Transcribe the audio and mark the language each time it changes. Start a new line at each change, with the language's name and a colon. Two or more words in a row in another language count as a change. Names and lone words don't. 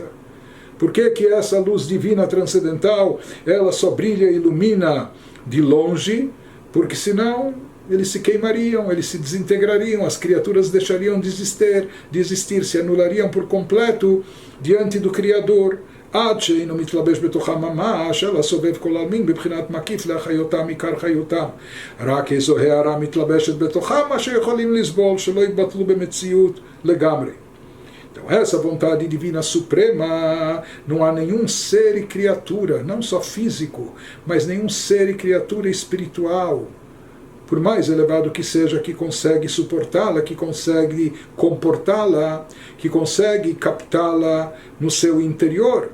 Portuguese: Por que essa luz divina transcendental, ela só brilha e ilumina de longe? Porque senão eles se queimariam, eles se desintegrariam, as criaturas deixariam de existir, se anulariam por completo diante do Criador.
Hebrew: עד שאינו מתלבש בתוכם ממש, אלא סובב כל העלמין בבחינת מקיף להחיותם עיקר חיותם. רק איזו הערה מתלבשת בתוכם, מה שיכולים לסבול, שלא יתבטלו במציאות לגמרי.
Portuguese: Então, essa vontade divina suprema, não há nenhum ser e criatura, não só físico, mas nenhum ser e criatura espiritual, por mais elevado que seja, que consegue suportá-la, que consegue comportá-la, que consegue captá-la no seu interior.